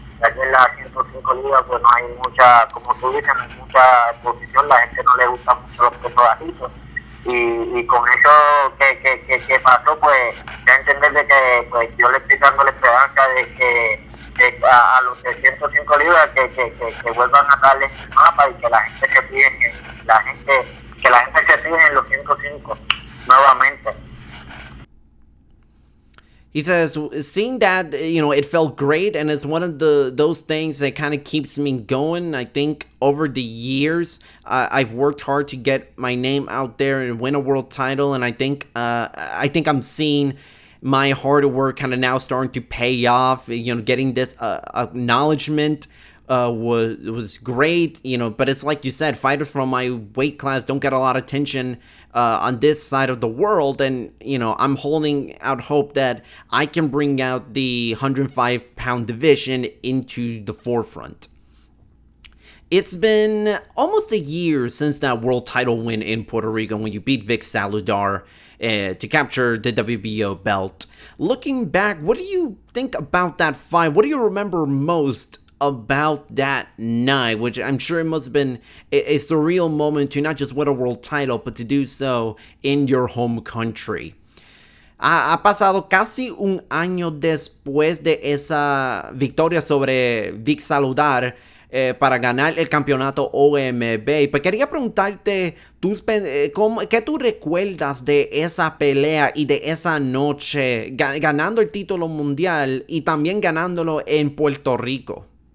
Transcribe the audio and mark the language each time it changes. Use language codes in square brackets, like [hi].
[es] Aquí en las 105 libras pues no hay mucha, como tú dices, no hay mucha exposición, la gente no le gusta mucho los pesos bajitos, y con eso que pasó pues ya entender de que pues yo le estoy dando la esperanza de que a los de 105 libras que vuelvan a darle el mapa, y que la gente se fije que la gente se fije en los 105 nuevamente. [en] He says, seeing that, it felt great, and it's one of those things that kind of keeps me going. I think over the years, I've worked hard to get my name out there and win a world title, and I think I'm seeing my hard work kind of now starting to pay off. Getting this acknowledgement was great, but it's like you said, fighters from my weight class don't get a lot of attention on this side of the world, and I'm holding out hope that I can bring out the 105-pound division into the forefront. It's been almost a year since that world title win in Puerto Rico when you beat Vic Saludar to capture the WBO belt. Looking back, what do you think about that fight? What do you remember most about that night, which I'm sure it must have been a surreal moment to not just win a world title, but to do so in your home country? [es] Ha pasado casi un año después de esa victoria sobre Vic Saludar para ganar el campeonato OMB. Y pues quería preguntarte, ¿qué tú recuerdas de esa pelea y de esa noche ganando el título mundial y también ganándolo en Puerto Rico?